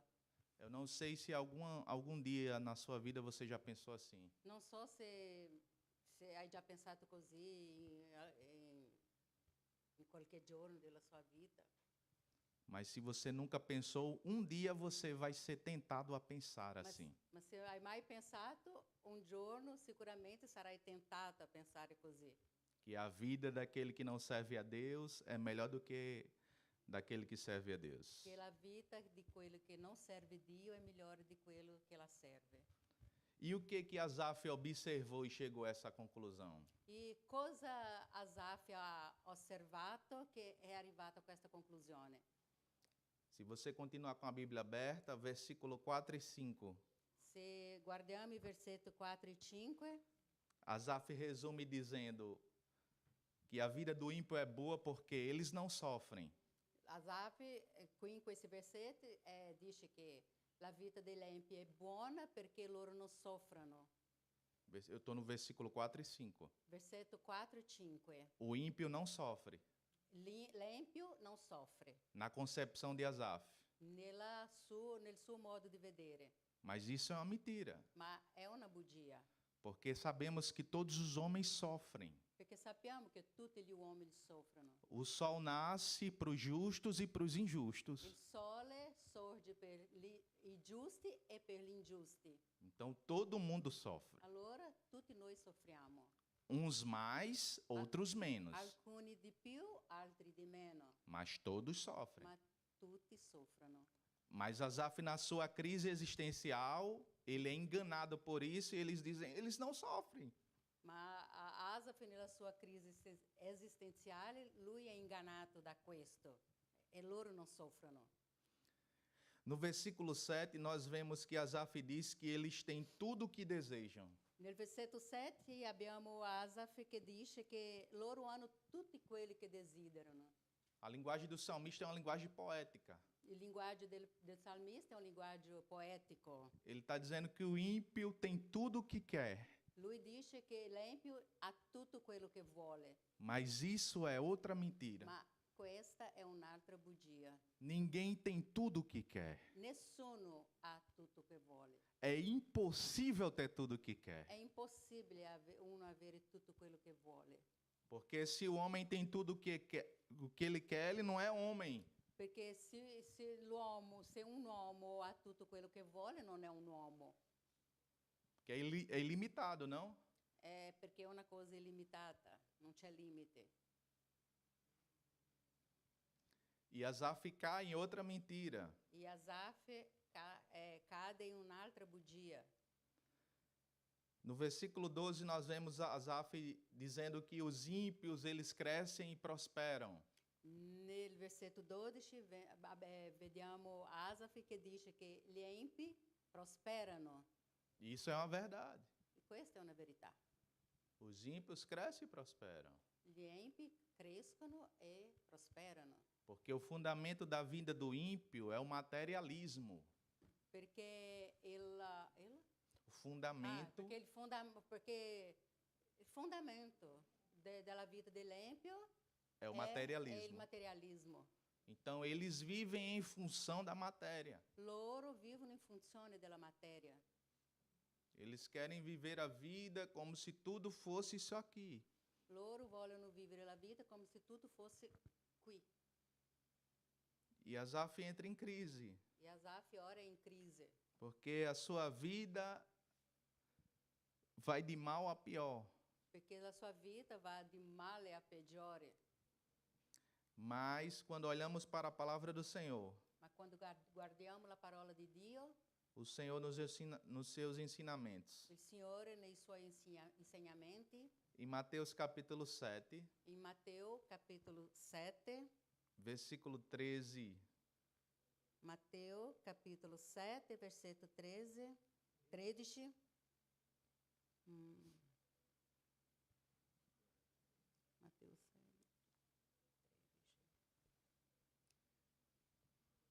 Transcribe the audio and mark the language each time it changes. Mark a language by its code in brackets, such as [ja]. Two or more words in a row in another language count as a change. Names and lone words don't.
[pt] Eu não sei se algum dia na sua vida você já pensou assim. [it] Non so se hai già pensato così in qualche giorno della sua vita. [pt] Mas se você nunca pensou, um dia você vai ser tentado a pensar assim. [it] Ma se hai mai pensato, un giorno sicuramente sarai tentato a pensare così. [pt] Que a vida daquele que não serve a Deus é melhor do que daquele que serve a Deus. [it] Che la vita di quello che non serve Dio è migliore di quello che la serve. [pt] E o que Asaf observou e chegou a essa conclusão? [it] E cosa Asaf ha osservato che è arrivato a questa conclusione? [pt] Se você continuar com a Bíblia aberta, versículo 4 e 5. [it] Se guardiamo i versetti 4 e 5, [pt] Asaf resume dizendo que a vida do ímpio é boa porque eles não sofrem. [it] Asaf, qui in questi versetti, dice che la vita degli empi è buona perché loro non soffrono. [pt] Eu estou no versículo 4 e 5. [it] Versetto 4 e 5. [pt] O ímpio não sofre. [it] L'empio non soffre [pt] Na concepção de Asaf. [it] nel suo modo di vedere, [pt] Mas isso é uma mentira, [it] ma è una bugia, [pt] porque sabemos que todos os homens sofrem. [it] perché sappiamo che tutti gli uomini soffrono. [pt] O sol nasce para os justos e para os injustos. [it] Il sole sorge per i giusti e per gli ingiusti. [pt] Então todo mundo sofre. [it] Allora tutti noi soffriamo, [pt] Uns mais, outros menos. [it] alcuni di più, altri di meno, [pt] Mas todos sofrem. [it] ma tutti soffrono. [pt] Mas Asaf, na sua crise existencial, ele é enganado por isso e eles dizem, eles não sofrem. [it] Ma Asaf nella sua crisi esistenziale, lui è ingannato da questo e loro non soffrono. [pt] No versículo 7, nós vemos que Asaf diz que eles têm tudo o que desejam. [it] Nel versetto 7 abbiamo Asaf che dice che loro hanno tutti quelli che desiderano. [pt] A linguagem do salmista é uma linguagem poética. [it] Il linguaggio del salmista è un linguaggio poetico. [pt] Ele está dizendo que o ímpio tem tudo o que quer, [it] Lui dice che l'empio ha tutto quello che vuole, [pt] mas isso é outra mentira. [it] ma questa è un'altra bugia. [pt] Ninguém tem tudo o que quer. [it] Nessuno ha tutto che vuole. [pt] É impossível ter tudo o que quer. [it] È impossibile uno avere tutto quello che vuole, [pt] Porque se o homem tem tudo o que ele quer, ele não é homem. [it] perché se un uomo ha tutto quello che vuole non è un uomo, [pt] Que é ilimitado, não? [it] è perché è una cosa illimitata, non c'è limite. [pt] E Asaf cai em outra mentira. [it] E Asaf cade in un'altra bugia. [pt] No versículo 12 nós vemos Asaf dizendo que os ímpios eles crescem e prosperam. [it] Nel versetto 12 vediamo Asaf che dice che gli empi prosperano. [pt] E isso é uma verdade. [it] E questa è una verità. [pt] Os ímpios crescem e prosperam. [it] Gli empi crescono e prosperano. [pt] Porque o fundamento da vida do ímpio é o materialismo. [it] Perché [pt] O fundamento [it] perché il fondamento della vita dell'empio [pt] é o [it] è il [pt] materialismo. [it] materialismo. [pt] Então eles vivem em função da matéria. [it] Loro vivono in funzione della materia. [pt] Eles querem viver a vida como se tudo fosse isso aqui. [it] Loro vogliono vivere la vita come se tutto fosse qui. [pt] E Asaf entra em crise, [it] E Asaf ora è in crisi, [pt] porque a sua vida vai de mal a pior. [it] perché la sua vita va di male a peggiore. [pt] Mas quando olhamos para a palavra do Senhor, [it] Ma quando guardiamo la parola di Dio, [pt] o Senhor nos ensina nos seus ensinamentos. [it] il Signore nei suoi insegnamenti, [pt] Em Mateus capítulo 7, [it] in Matteo capitolo 7, [pt] versículo 13, [it] Matteo capitolo 7, versetto 13. Matteo 7, 13.